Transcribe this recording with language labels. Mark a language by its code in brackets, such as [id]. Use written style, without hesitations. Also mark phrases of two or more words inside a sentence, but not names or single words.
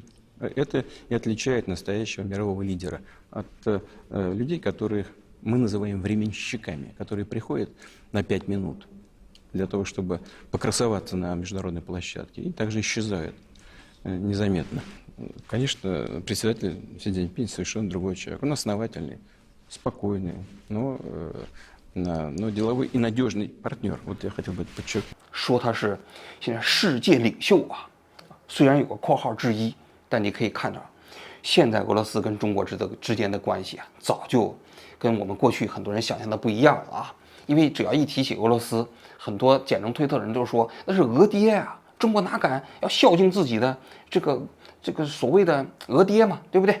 [ru] Это и отличает настоящего мирового лидера от людей, которые мы называем временщиками, которые приходят на 5 минут для того, чтобы покрасоваться на международной площадке, и также исчезают незаметно. Конечно, председатель Си Цзиньпинь совершенно другой человек. Он основательный, спокойный, но деловой и надежный партнер. Вот я хотел бы это подчеркнуть. [zh] 说他是现在世界领袖啊，虽然有个括号之一，但你可以看到，现在俄罗斯跟中国之间的关系啊，早就跟我们过去很多人想象的不一样了啊。因为只要一提起俄罗斯，很多简称推特的人都说那是俄爹啊，中国哪敢要孝敬自己的这个所谓的俄爹嘛，对不对？